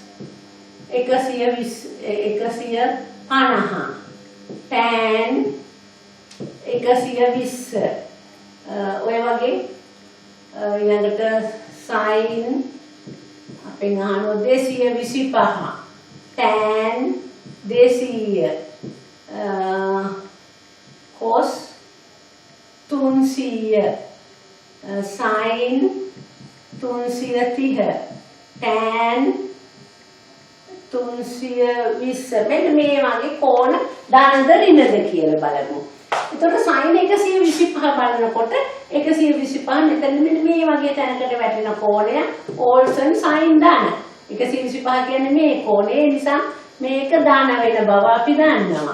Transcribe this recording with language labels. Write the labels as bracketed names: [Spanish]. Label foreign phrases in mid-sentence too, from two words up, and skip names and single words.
[Sinhala] 150 tan 120 ඔය වගේ ඊළඟට sin අපෙන් අහනවා 225 tan 200 cos 300 sin 330 tan 320 මෙන්න මේ වගේ කෝණ දානද ඍණද කියලා බලමු. එතකොට sin 125 බලනකොට 125 මෙතන මෙන්න මේ වගේ තැනකට වැටෙන කෝණය ඕල්සන් sin දාන. 125 කියන්නේ මේ කෝණය නිසා මේක දාන වෙන බව අපි දන්නවා.